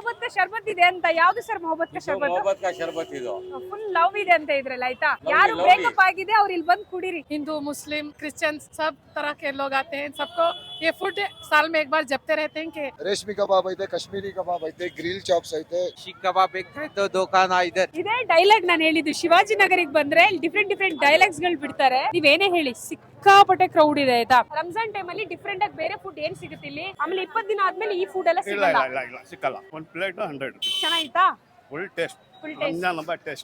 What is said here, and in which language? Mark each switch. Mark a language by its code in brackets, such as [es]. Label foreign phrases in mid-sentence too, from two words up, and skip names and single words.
[kn] ಶರ್ಬತ್ ಇದೆ ಅಂತ. ಯಾವ್ದು ಸರ್ [hi] मोहब्बत का शरबत? मोहब्बत का शरबत ಇದು [en] full love [kn] ಇದೆ ಅಂತ ಇದ್ರಲ್ಲ, ಆಯ್ತಾ? ಯಾರು ಬ್ರೇಕಪ್ ಆಗಿದೆ ಅವ್ರು ಇಲ್ಲಿ ಬಂದು ಕುಡೀರಿ. [hi] हिंदू मुस्लिम क्रिश्चियन सब तरह के लोग आते हैं, सबको ये फूड साल में एक बार जपते रहते हैं कि [kn] ರೇಷ್ಮೆ ಕಬಾಬ್ ಐತೆ, ಕಾಶ್ಮೀರಿ ಕಬಾಬ್ ಐತೆ, [en] grill chops [kn] ಐತೆ. [hi] शिक कबाब एक है तो दुकान इधर. [kn] ಇದೇ ಡೈಲಾಗ್ ನಾನು ಹೇಳಿದ್ದು. ಶಿವಾಜಿನಗರಿಗೆ ಬಂದ್ರೆ [en] different dialogues [kn] ಗಳು ಬಿಡ್ತಾರೆ. ನೀವೇನೇ ಹೇಳಿ ಸಿಕ್ಕಾಪಟ್ಟೆ ಕ್ರೌಡ್ ಇದೆ, ಆಯ್ತಾ? ರಂಜಾನ್ ಟೈಮ್ ಅಲ್ಲಿ ಡಿಫ್ರೆಂಟ್ ಆಗಿ ಬೇರೆ ಫುಡ್ ಏನ್ ಸಿಗುತ್ತೆ ಇಲ್ಲಿ? ಆಮೇಲೆ 20 ದಿನ ಆದ್ಮೇಲೆ ಈ ಫುಡ್ ಎಲ್ಲ ಸಿಗಲ್ಲ. ಸಿಕ್ಕಲ್ಲ. ಒಂದು ಪ್ಲೇಟ್ 100 rupees. ಚೆನ್ನಾಗಿತ್ತಾ? [en] full taste. full taste. [kn] ರಂಜಾನ್ ಹಬ್ಬ ಟೇಸ್ಟ್.